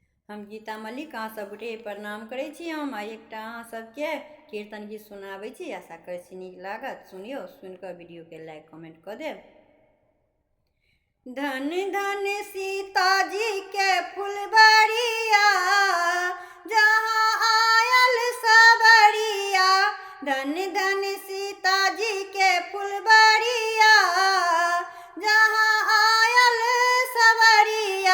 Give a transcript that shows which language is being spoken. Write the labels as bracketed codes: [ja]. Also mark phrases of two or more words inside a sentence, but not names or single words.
[mai] हम गीता मलिक अहाँ सब गोटे प्रणाम करै छी। हम एकटा अहाँ सबके कीर्तन गीत सुनाबै छी। आशा करै छी नीक लागत। सुनियो, सुनिकऽ वीडियोके लाइक कमेंट कऽ देब। धन धन सीता जी के फुलबरिया, जहाँ आयल सबरिया। धन धन सीता जी के फुलबरिया, जहाँ आयल सबरिया।